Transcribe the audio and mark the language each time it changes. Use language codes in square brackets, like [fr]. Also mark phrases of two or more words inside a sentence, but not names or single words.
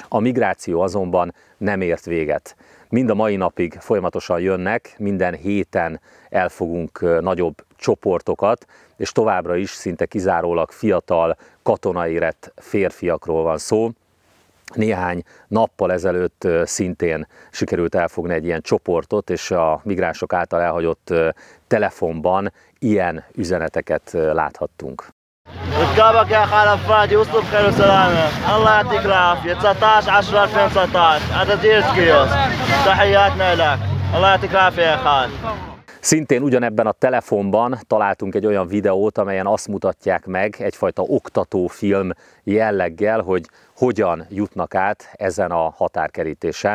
[hu] A migráció azonban nem ért véget. Mind a mai napig folyamatosan jönnek, minden héten elfogunk nagyobb csoportokat, és továbbra is szinte kizárólag fiatal, katonaérett férfiakról van szó. Néhány nappal ezelőtt szintén sikerült elfogni egy ilyen csoportot, és a migránsok által elhagyott telefonban ilyen üzeneteket láthattunk. [ar] ركابك يا خالد فادي وصلوا بخير وسلامة، الله يعطيك العافية. 19/10/2019 عدد كيوس، تحياتنا لك، الله يعطيك العافية يا خالد. [hu] Szintén ugyanebben a telefonban találtunk egy olyan videót, amelyen azt mutatják meg egyfajta oktatófilm jelleggel, hogy hogyan jutnak át ezen a határkerítésen.